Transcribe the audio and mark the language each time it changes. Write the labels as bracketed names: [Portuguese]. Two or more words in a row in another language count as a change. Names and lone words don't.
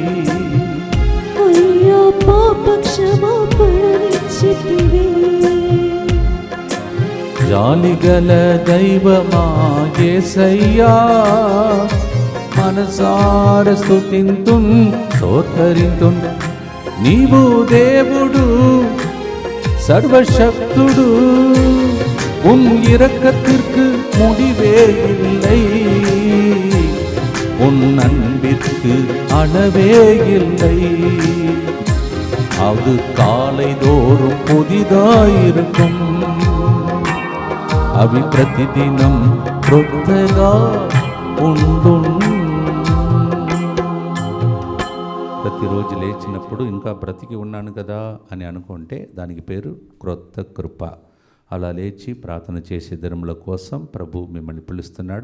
[Telugu] అయ్యా, పాపక్షమాపణనిచ్చితివి. జాలిగల దైవమా యేసయ్యా, మనసార స్తుతింతున్ స్తోత్రింతున్. నీవు దేవుడు సర్వశక్తుడు [Tamil] உன் இரக்கத்திற்கு முடிவே இல்லை, உன் அன்பிற்கு அளவே இல்லை. அது காலை தோறும் புதிதாயிருக்கும், [Telugu] అవి ప్రతిదినం క్రొత్తగా ఉండు. ప్రతిరోజు లేచినప్పుడు ఇంకా బ్రతికి ఉన్నాను కదా అని అనుకుంటే దానికి పేరు క్రొత్త కృప. అలా లేచి ప్రార్థన చేసే దినముల కోసం ప్రభు మిమ్మల్ని పిలుస్తున్నాడు.